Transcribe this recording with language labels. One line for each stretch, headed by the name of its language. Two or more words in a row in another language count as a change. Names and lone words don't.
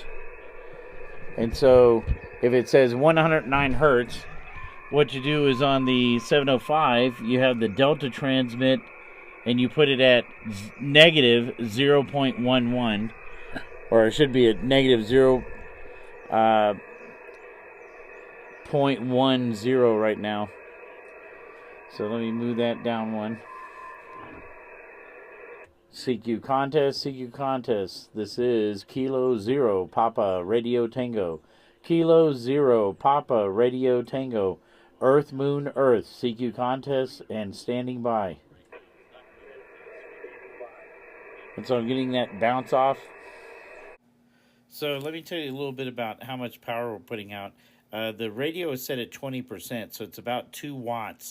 English: And so if it says 109 hertz, what you do is on the 705, you have the delta transmit and you put it at negative 0.11, or it should be at negative 0.10 right now. So let me move that down one. CQ contest, CQ contest. This is Kilo Zero Papa Radio Tango. Kilo Zero Papa Radio Tango. Earth, Moon, Earth. CQ contest and standing by. And so I'm getting that bounce off. So let me tell you a little bit about how much power we're putting out. The radio is set at 20%, so it's about 2 watts.